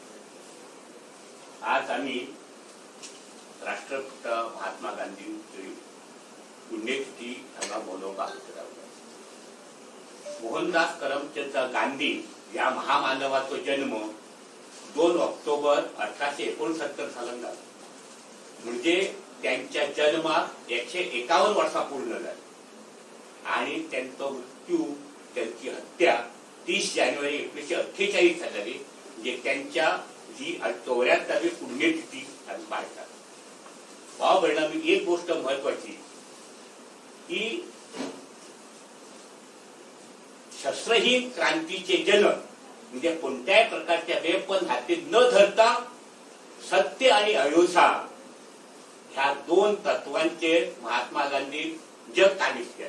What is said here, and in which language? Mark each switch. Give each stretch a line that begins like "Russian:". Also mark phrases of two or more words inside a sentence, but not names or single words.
Konkani: आज आम्ही राष्ट्रपिता महात्मा गांधींची पुण्यतिथी हांगा मनोवपाक रावला. मोहनदास करमचंद गांधी या महामानवाचो जन्म 2 ऑक्टोबर 1869 सालान जालो.
Marathi: म्हणजे त्यांच्या जन्माक 151 वर्सां पूर्ण जाली आणि त्यांचा मृत्यू, त्यांची हत्या 30 जानेवारी 1948 जाली. म्हणजे त्यांच्या जी 84वी पुण्यतिथी आम्ही पाळतात. भाव परिणामी एक गोष्ट महत्वाची की शस्त्रहीन क्रांतीचे जनक म्हणजे कोणत्याही प्रकारच्या वेपन हातीत न धरता सत्य आणि अहिंसा ह्या 2 तत्वांचे महात्मा गांधी जग काबीज केले.